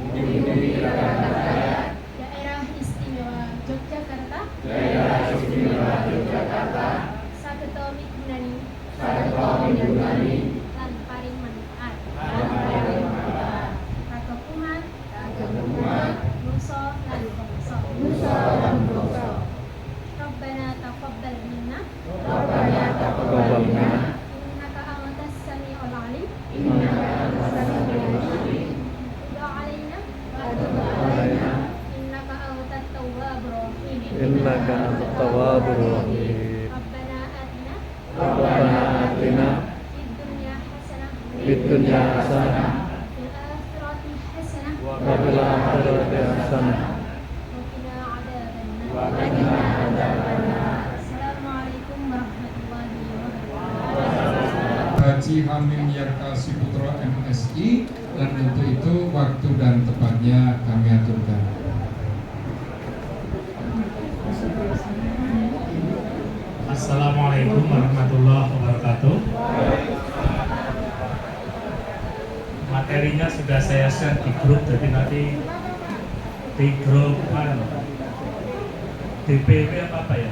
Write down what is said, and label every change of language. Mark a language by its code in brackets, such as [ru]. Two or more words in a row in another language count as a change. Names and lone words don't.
[jv] daerah istimewa Yogyakarta sageta migunani lan paring manfaat kagem umat bangsa lan bangsa [ar] ربنا تقبل منا تقبل منا إنك أنت السميع العليم تب علينا إنك أنت التواب الرحيم إنك أنت التواب الرحيم. ربنا آتنا ربنا آتنا في الدنيا حسنة في الدنيا حسنة في الآخرة حسنة وفي الآخرة حسنة وقنا عذاب النار. السلام عليكم ورحمة الله وبركاته. [id] Haji Hamim Yarkasi Putra MSI, dan untuk itu waktu dan tempatnya kami aturkan. [ar] السلام عليكم ورحمة الله وبركاته. [id] Materinya sudah saya share di grup, jadi nanti di grup DPW apa ya?